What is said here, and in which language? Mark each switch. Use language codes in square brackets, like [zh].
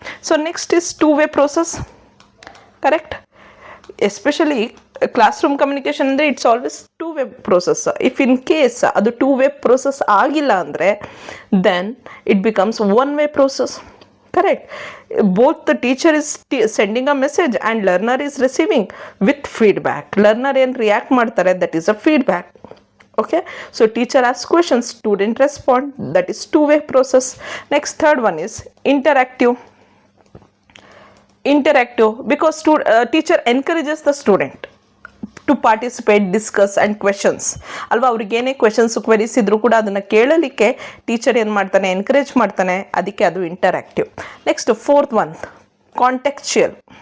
[en] So next is two way process, correct? Especially classroom communication ಅಂದರೆ it's always two way process. If in case ಅದು two way process [kn] ಆಗಿಲ್ಲ ಅಂದರೆ [en] Then it becomes one way process, correct? Both the teacher is sending a message and learner is receiving with feedback. [kn] Learner ಏನು react ಮಾಡ್ತಾರೆ, [en] That is a feedback. Okay, so teacher asks questions, student respond, that is two way process. Next, third one is interactive because teacher encourages the student to participate, discuss and questions [kn] ಅಲ್ವಾ? ಅವ್ರಿಗೇನೇ questions, queries ಇದ್ರೂ ಕೂಡ ಅದನ್ನು ಕೇಳಲಿಕ್ಕೆ teacher ಏನು ಮಾಡ್ತಾನೆ, encourage ಮಾಡ್ತಾನೆ. ಅದಕ್ಕೆ ಅದು interactive. [en] Next fourth one contextual.